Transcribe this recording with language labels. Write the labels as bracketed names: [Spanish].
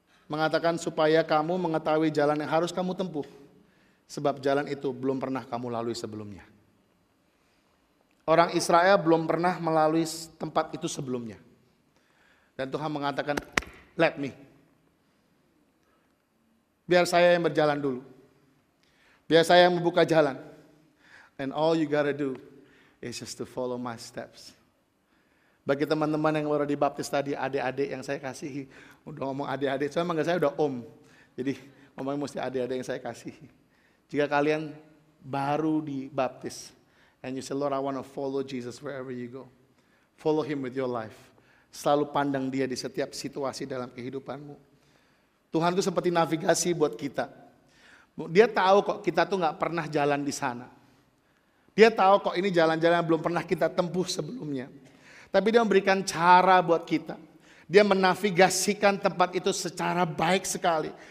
[Indonesian] Mengatakan supaya kamu mengetahui jalan yang harus kamu tempuh. Sebab jalan itu belum pernah kamu lalui sebelumnya. Orang Israel belum pernah melalui tempat itu sebelumnya. Dan Tuhan mengatakan, [English] let me. [Indonesian] Biar saya yang berjalan dulu. Biar saya yang membuka jalan. [English] And all you gotta do is just to follow my steps. [Indonesian] Bagi teman-teman yang baru dibaptis tadi, adik-adik yang saya kasihi. Udah ngomong adik-adik, soalnya manggil saya udah om. Jadi ngomongnya mesti adik-adik yang saya kasihi. Jika kalian baru dibaptis, [English] and you say, Lord, I want to follow Jesus wherever you go. Follow Him with your life. [Indonesian] Selalu pandang Dia di setiap situasi dalam kehidupanmu. Tuhan itu seperti navigasi buat kita. Dia tahu kok kita tuh gak pernah jalan di sana. Dia tahu kok ini jalan-jalan yang belum pernah kita tempuh sebelumnya. Tapi Dia memberikan cara buat kita. Dia menavigasikan tempat itu secara baik sekali.